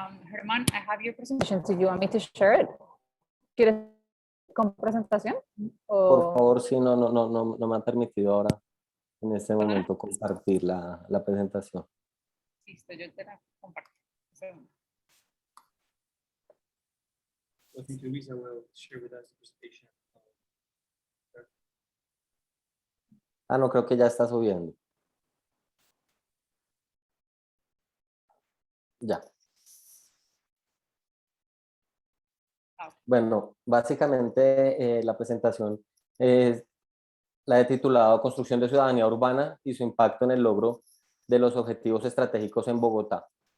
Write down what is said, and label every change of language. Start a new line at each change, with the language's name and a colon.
English: Germán, I have your presentation. Do you want me to share it?
Spanish: ¿Quieres con presentación? Por favor, sí, no me han permitido ahora en este momento compartir la presentación. Listo, yo te la comparto.
English: I think Luisa will share with us the presentation.
Spanish: Ah, no, creo que ya está subiendo. Ya. Bueno, básicamente la presentación la he titulado Construcción de ciudadanía urbana y su impacto en el logro de los objetivos estratégicos en Bogotá.